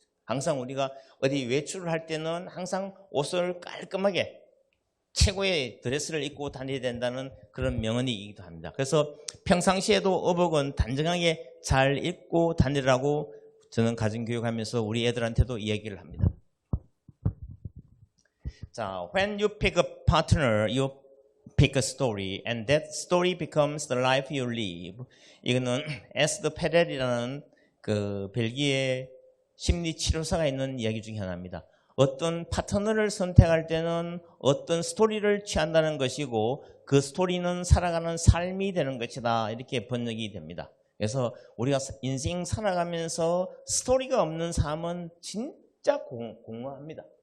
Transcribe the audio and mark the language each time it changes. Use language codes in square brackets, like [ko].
[ko] 항상 우리가 어디 외출을 할 때는 항상 옷을 깔끔하게 최고의 드레스를 입고 다녀야 된다는 그런 명언이기도 합니다. 그래서 평상시에도 어복은 단정하게 잘 입고 다니라고 저는 가정교육하면서 우리 애들한테도 이야기를 합니다. [en] 자, when you pick a partner, you pick a story, and that story becomes the life you live. [ko] 이거는 에스더 페렐이라는 그 벨기에 심리치료사가 있는 이야기 중에 하나입니다. 어떤 파트너를 선택할 때는 어떤 스토리를 취한다는 것이고 그 스토리는 살아가는 삶이 되는 것이다. 이렇게 번역이 됩니다. 그래서 우리가 인생 살아가면서 스토리가 없는 삶은 진짜 공허합니다.